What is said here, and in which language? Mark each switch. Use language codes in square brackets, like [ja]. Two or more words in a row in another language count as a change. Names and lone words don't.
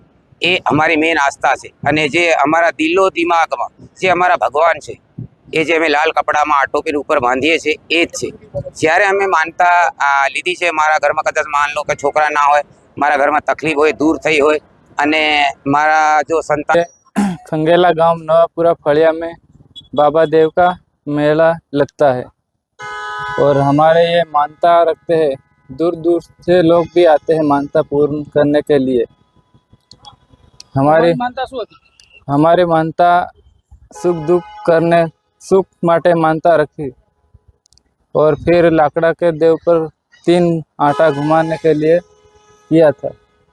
[gu] એ અમારી મેન આસ્થા છે અને જે અમારા દિલો દિમાગમાં જે અમારા ભગવાન છે એ જે અમે લાલ કપડામાં ટોપી ઉપર બાંધીએ છે એ જ છે। જ્યારે અમે માનતા લીધી છે, મારા ઘરમાં કદાચ [hi] मान लो [gu] કે છોકરા ના હોય, મારા ઘરમાં તકલીફ હોય, દૂર થઈ હોય અને મારા જો સંતાન [hi] खंगेला गांव नवापुरा फड़िया में बाबा देव का मेला लगता है और हमारे ये मानता रखते हैं। दूर दूर से लोग भी आते हैं मानता पूर्ण करने के लिए। हमारी मानता सुख दुख करने [gu] સુખ માટે માનતા રાખી [hi] और फिर लाकड़ा के देव पर 3 आटा घुमाने के लिए किया था।